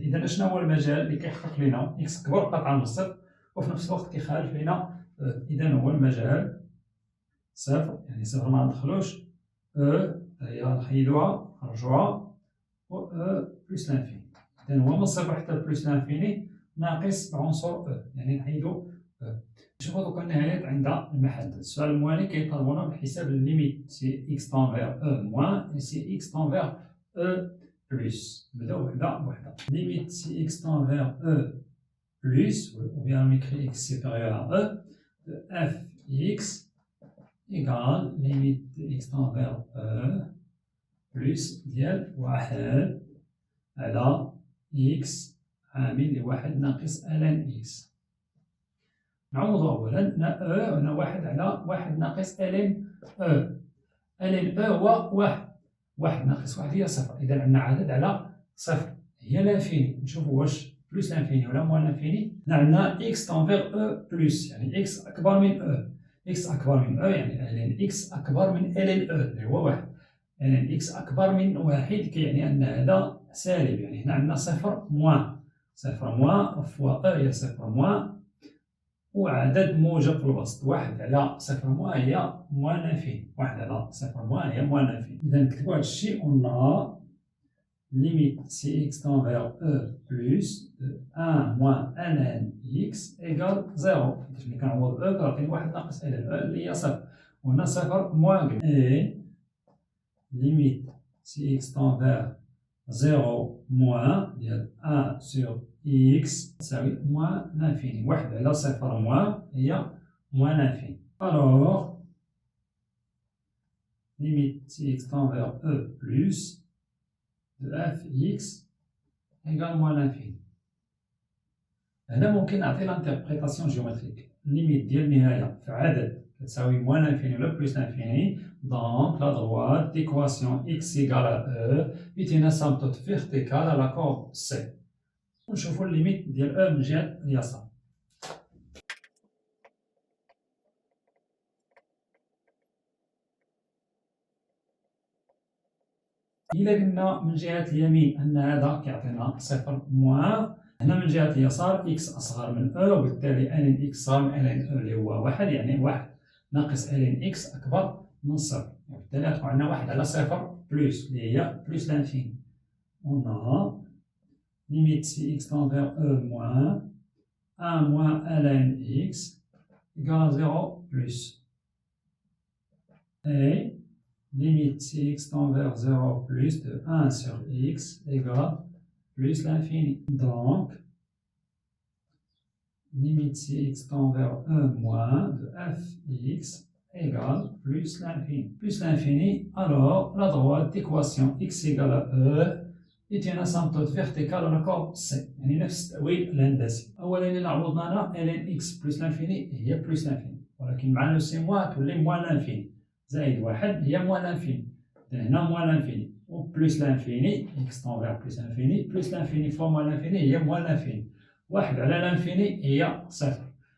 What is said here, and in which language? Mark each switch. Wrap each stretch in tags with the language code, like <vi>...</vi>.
<ar>إذا شنو هو المجال اللي كيحقق لنا x أكبر قطعا من صفر وفي نفس الوقت كيخالف لنا؟ إذا هو المجال صفر، يعني صفر ما ندخلوش، هي نحيدوها نخرجوها، و بلس لانفيني. إذا هو من صفر حتى بلس لانفيني ناقص العنصر يعني نحيدو نشوفو دوكا النهايات عند المحدد. السؤال الموالي كيطالبونا بحساب الليميت سي إكس تنفيغ موان سي إكس تنفيغ بلس. نبداو وحدة بوحدة.</ar> <fr>ليميت سي إكس تنفيغ بلس ou bien on écrit x supérieur à e de f x égale limite de x tend vers e plus</fr> <ar>ديال واحد على x عامل لواحد ناقص ln x. نعوضو أولا هنا e هنا واحد على واحد ناقص ln e. ln e هو واحد ناقص واحد هي صفر، إذا عندنا عدد على صفر هي لانفيني. نشوفو واش بلس لانفيني ولا موان لانفيني. عندنا x تنفيغ e بلس، يعني x أكبر من e. x أكبر من e يعني ln x أكبر من ln e اللي هو واحد. ln x أكبر من واحد كيعني أن هذا سالب، يعني هنا عندنا صفر موان فوا e هي صفر موان وعدد موجب في الوسط. واحد على صفر موان هي موان لانفيني، واحد على صفر موان هي موان لانفيني. إذا نكتبو هاد الشي ونرى</ar> <fr>limite si x tend vers e plus de 1 moins ln x égale 0.</fr> <ar>ملي كنعوض e كتعطيني واحد ناقص ln e اللي هي صفر، وهنا صفر موان</ar> <fr>et limite si x tend vers 0 moins</fr> <ar>ديال</ar> <fr>1 sur x</fr> <ar>تساوي</ar> <fr>moins l'infini.</fr> <ar>واحد على صفر موان هي moins l'infini.</ar> <fr>alors limite si x tend vers e plus de f x égale moins l'infini.</fr> <ar>هنا ممكن نعطي لانتربريتاسيون جيومتريك. ليميت ديال النهاية في عدد كتساوي موان l'infini ولا بلس l'infini،</ar> <fr>دونك لا droite d'équation x égale à e est une asymptote verticale à la corde C.</fr> <ar>ونشوفو الليميت ديال e من جهة اليسار. إلا قلنا من جهة اليمين أن هذا كيعطينا صفر موان، هنا من جهة اليسار إكس أصغر من أ، وبالتالي ln إكس صغر من ln أ اللي هو واحد، يعني واحد ناقص ln إكس أكبر من صفر، وبالتالي غتكون عندنا واحد على صفر بلوس اللي هي بلوس لانفيني.</ar> <fr>On a limite si x tend vers e moins 1 moins ln x égale à 0 plus. Et limite si x tend vers 0 plus de 1 sur x égale plus l'infini. Donc, limite si x tend vers e moins de fx égale plus l'infini. Plus l'infini, alors la droite d'équation x égale à e est une asymptote verticale à la courbe C.</fr> <ar>يعني نفس التأويل الهندسي. أولا إلا عوضنا هنا ln x بلس l'infini هي بلس l'infini، ولكن مع لو سي موان تولي موان l'infini. زائد واحد هي موان l'infini. إذا هنا موان l'infini و بلس l'infini</ar> <fr>x tend vers plus l'infini</fr> <ar>بلس l'infini fois موان l'infini هي موان l'infini. واحد على l'infini هي صفر.</ar>